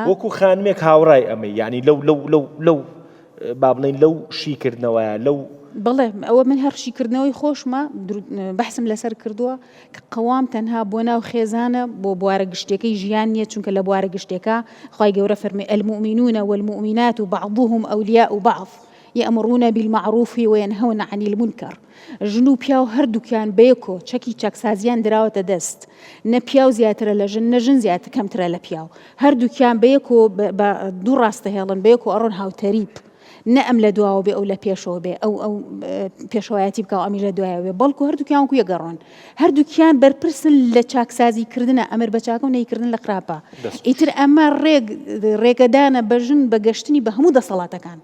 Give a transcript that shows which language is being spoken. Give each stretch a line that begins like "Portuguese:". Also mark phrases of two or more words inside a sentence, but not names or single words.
Central Kurdish: وەکو خانمێک هاوڕای ئەمەی یعنی لەو با بڵێن لەو شیکردنەوەیە لەو بڵێ ئەوە من هەرشیکردنەوەی خۆشمە بەحسم لەسەر کردووە کە قەوام تەنها بۆ ناو خێزانە بۆ بوارە گشتەکەی ژیان نییە چونکە لە بوارە گشتێکە خی گەورە فەرمی
Arabic: المؤمنون والمؤمنات بعضهم أولياء بعض يأمرون بالمعروف وينهون عن المنكر
Central Kurdish: ژن و پیاو هەردووکیان بەیەکۆ چەکی چەکسازیان دراوەتە دەست نە پیاو زیاترە لە ژن نە ژن زیاتر کەمترە لە پیاو هەردووکیان بەیەکۆ بە دوو ڕاستە هێڵن بەیەکۆ ئەڕۆن هاوتەریب نە ئەم لە دواوە بێ ئەو لە پێشەوە بێ ئەو پێشەوایەتی بکە ئەمی لە دوایە بێ بەڵکو هەردووکیان وەکو یەگەڕۆن هەردووکیان بەرپرسن لە چاکسازیکردنە ئەمر بە چاکە و نەیکردن لە خراپە ئیتر ئەمە ڕێگەدانە بە ژن بە گەشتنی بە هەموو دەسەڵاتەکان